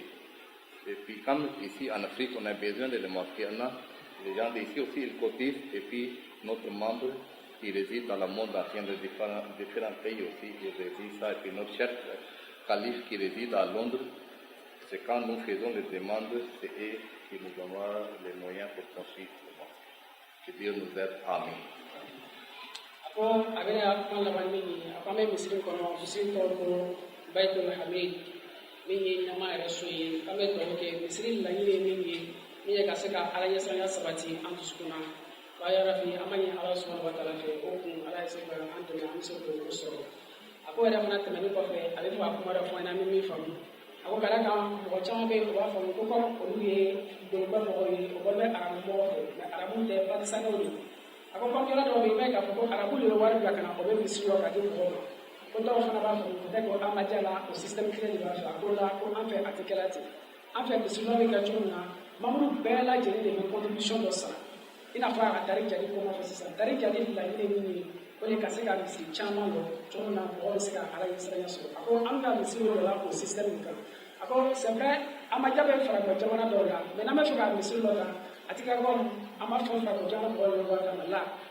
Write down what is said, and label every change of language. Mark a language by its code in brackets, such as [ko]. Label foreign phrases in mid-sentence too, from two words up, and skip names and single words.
[fr] Et puis comme ici en Afrique, on a besoin de les mosquées, on a les gens d'ici aussi, ils cotisent, et puis notre membre qui réside dans le monde entier, de différents pays aussi, il réside ça, et puis notre chef calife qui réside à Londres. C'est quand nous faisons les demandes, c'est eux qui nous donnent les moyens pour construire le mosquée. Que Dieu nous aide. Amen. [bm] Ako abin ya kuma laban mini a kuma misiri kono misiri to ko Baitul Hamid mini na ma yɛrɛ so ye an bɛ dugawu kɛ misiri laɲini min ye min ye ka se ka ala ɲɛsiranya sabati an dusukun na [ar] wa ya rabi [bm] an ma ɲini ala [ar] subhanahu wa taala [bm] fɛ o kun ala ye se ka an dɛmɛ an bɛ se k'o sɔrɔ a ko yɛrɛ fana tɛmɛnen kɔfɛ a bɛ fɔ a kuma dɔ fɔ an ye an bɛ min faamu a ko ka da kan mɔgɔ caman bɛ yen o b'a faamu ko comme olu ye dɔnnibaa mɔgɔw ye o bɔlen bɛ arabu mɔgɔw fɛ mais arabu tɛ pakistanɛw de a ko comme yɔrɔ dɔw bɛ yen i b'a ye k'a fɔ ko arabu de bɛ wari bila ka na o bɛ misiri dɔ ka di mɔgɔw ma ko dɔw fana b'a faamu peut-être ko an ma diya la o système kelen de b'a fɛ a ko la ko an fɛ a tɛ kɛla ten an fɛ misiri dɔ bɛ kɛ cogo min na membre bɛɛ lajɛlen de bɛ contribution dɔ sara i n'a fɔ a ka dari jadi ko ma fɔ sisan dari jadi laɲini ye min ye o de ka se ka misiri caman dɔn cogo min na mɔgɔw bɛ se ka ala ɲɛsiranya sɔrɔ a ko an bɛ ka misiri dɔ la o système min kan a ko [fr] c'est vrai [bm] an ma jabe farafin jamana dɔw la mais n'an bɛ fɛ ka misiri dɔ la a ti ka kɔ an b'a fɔ farafin jamana mɔgɔw ye wa kama la